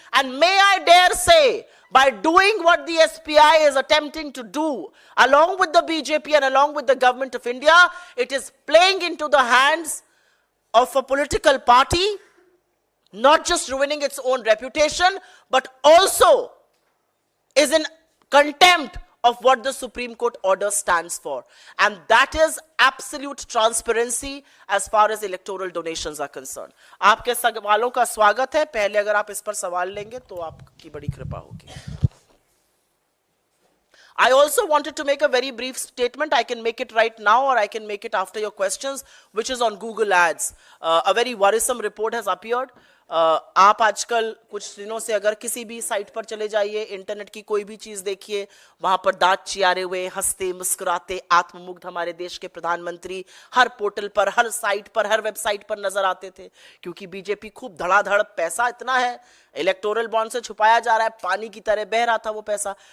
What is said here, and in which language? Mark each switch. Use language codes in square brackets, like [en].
[en] And may I dare say, by doing what the SBI is attempting to do, along with the BJP and along with the government of India, it is playing into the hands of a political party, not just ruining its own reputation, but also is in contempt of what the Supreme Court order stands for. And that is absolute transparency as far as electoral donations are concerned. [hi] आपके सवालों का स्वागत है. पहले अगर आप इस पर सवाल लेंगे तो आपकी बड़ी कृपा होगी. [en] I also wanted to make a very brief statement. I can make it right now or I can make it after your questions, which is on Google Ads. A very worrisome report has appeared. [hi] आप आजकल कुछ दिनों से अगर किसी भी site पर चले जाइए, इंटरनेट की कोई भी चीज देखिए, वहां पर दांत चियारे हुए, हंसते मुस्कुराते, आत्ममुग्ध हमारे देश के प्रधानमंत्री हर पोर्टल पर, हर साइट पर, हर वेबसाइट पर नजर आते थे. क्योंकि बीजेपी खूब धड़ाधड़ पैसा इतना है, इलेक्टोरल बॉन्ड से छुपाया जा रहा है, पानी की तरह बह रहा था वो पैसा.